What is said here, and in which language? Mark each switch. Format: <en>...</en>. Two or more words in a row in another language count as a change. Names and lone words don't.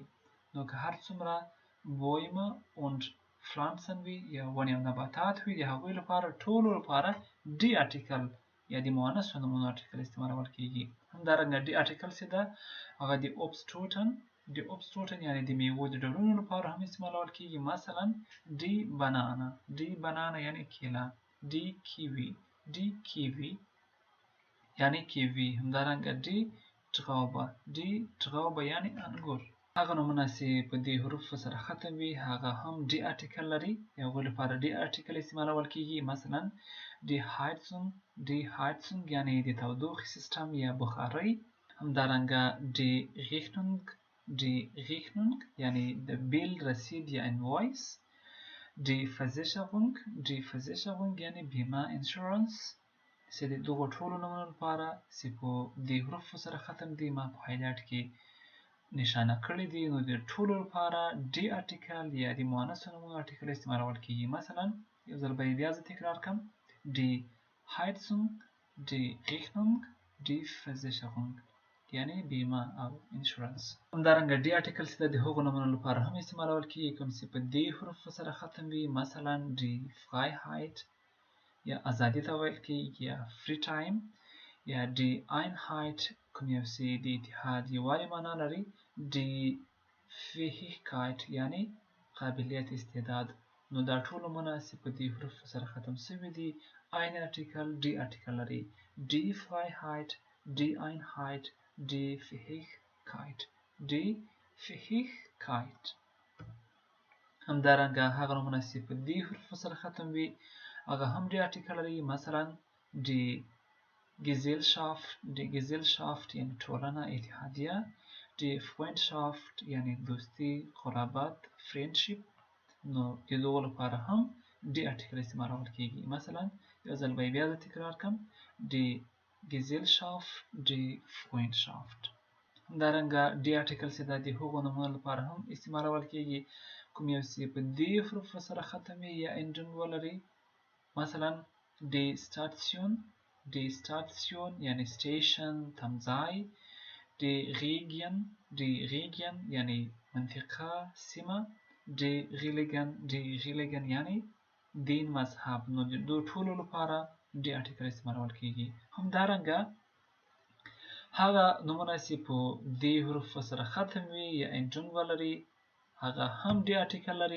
<ps>نو که هر څومره</ps> <de>Bäume und Pflanzen</de> <ps>وي یا ونې او نباتات وي د هغوی لپاره ټولو لپاره der ارټیکل یا د مؤنثو نومونو ارټیکل استعمالول کېږي. همدارنګه der ارټیکل چې ده هغه د Obstsorten یعنی د میوو د ډولونو لپاره هم استعمالول کېږي. مثلا</ps> <de>die Banane</de> <ps>یعنی کیله.</ps> <de>die Kiwi</de> <ps>یعنی کیوي. همدارنګه</ps> <de>die Traube</de> <ps>یعنی انګور. هغه نومونه چې په دې حروفو سره ختم وي هغه هم der ارټیکل لري. د هغوی لپاره der ارټیکل استعمالول کېږي. مثلا</ps> <de>die Heizung</de> <ps>یعنی د تودوخې سیستم یا بخارۍ. همدارنګه</ps> <de>die Rechnung</de> <ps>یعنی د بیل رسید یا invoice.</ps> <de>die Versicherung</de> <ps>یعنی بیمه insurance. چې د دغو ټولو نومونو لپاره چې په دې حروفو سره ختم دي ما په هایلایټ کې نشانه کړی دي، نو د ټولو لپاره ډي آرټیکل یا د مؤنث نومونو آرټیکل استعمالول کیږي. مثلا یو ځل به بیا زه تکرار کړم:</ps> <de>die Heizung, die Rechnung, die Versicherung،</de> <ps>یعنی بیمه او انشورنس. همدارنګه ډي آرټیکل چې د هغو نومونو لپاره هم استعمالول کیږي کوم چې په دې حروفو سره ختم وي. مثلا</ps> <de>die Freiheit</de> <ps>یا ازادي ته ویل کیږي، یا</ps> <en>free time،</en> <ps>یا</ps> <de>die Einheit</de> <ps>کوم یو چې د اتحاد یووالي معنا لري،</ps> <de>die Fähigkeit</de> <ps>یعنی قابلیت، استعداد. نو دا ټول نومونه چې په دې حروفو سره ختم شوي دي ein آرټیکل ډي آرټیکل لري:</ps> <de>die Freiheit, die Einheit, die Fähigkeit، die Fähigkeit.</de> <ps>همدارنګه هغه نومونه چې په دې حروفو سره ختم وي هغه هم ډي آرټیکل لري. مثلا</ps> <de>die Gesellschaft</de> <ps>یعنی ټولنه، اتحادیه،</ps> <de>die Freundschaft</de> <ps>یعنی دوستی، قرابت، friendship. نو د دغو لپاره هم ډي آرټیکل استعمالول کیږي. مثلا یو ځل به بیا زه تکرار کړم:</ps> <de>die Gesellschaft, die Freundschaft.</de> <ps>همدارنګه ډي آرټیکل چې د هغو نومونو لپاره هم استعمالول کیږي کوم یو چې په دې حروفو سره ختم وي یا انډنګ ولري. مثلا</ps> <de>die Station</de> <ps>یعنی سټیشن، تمځای.</ps> <de>die Region</de> <ps>یعنی منطقه، سیمه.</ps> <de>die Religion</de> <ps>یعنی دین، مذهب. نو د ټولو لپاره ډي آرټیکل استعمالول کیږي. همدارنګه هغه نومونه چې په دې حروفو سره ختم وي یا انډنګ ولري هغه هم ډي آرټیکل لري.</ps>